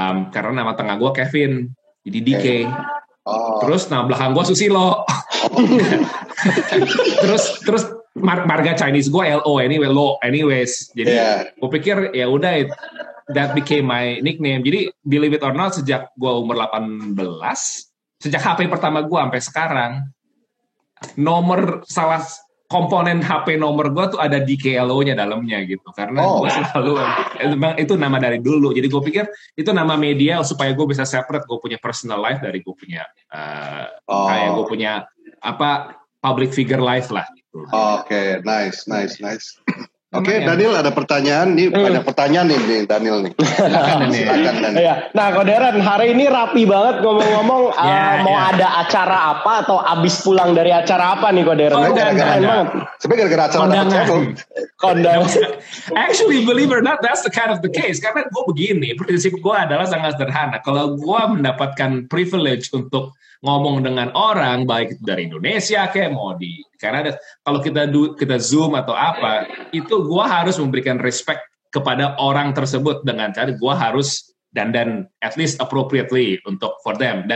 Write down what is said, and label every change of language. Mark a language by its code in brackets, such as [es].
[id] Karena nama tengah gue Kevin, jadi DK. Terus nama belakang gue Susilo. terus marga Chinese gue LO anyways. Jadi gue pikir ya udah [en] that became my nickname. [id] Jadi [en] believe it or not, [id] sejak gue umur 18, sejak HP pertama gue sampai sekarang, salah komponen HP nomor gue tuh ada DKLO-nya dalamnya gitu, karena gue selalu memang itu nama dari dulu. Jadi gue pikir itu nama media supaya gue bisa separate gue punya [en] personal life [id] dari gue punya kayak gue punya [en] public figure life [id] lah gitu. Oke, nice. Oke, Daniel ada pertanyaan nih, banyak pertanyaan nih Daniel nih. Silakan Daniel. Ya. Nah, Koderen hari ini rapi banget ngomong-ngomong. Mau ada acara apa atau abis pulang dari acara apa nih Koderen? Sebenarnya gara-gara acara kondangan. [en] Actually, believe it or not, that's the kind of the case. [id] Karena gue begini, prinsip gue adalah sangat sederhana. Kalau gue mendapatkan privilege untuk ngomong dengan orang, baik itu dari Indonesia kayak mau di Kanada, kalau kita Zoom atau apa, itu gue harus memberikan respect kepada orang tersebut dengan cara gue harus dandan [en] at least appropriately for them.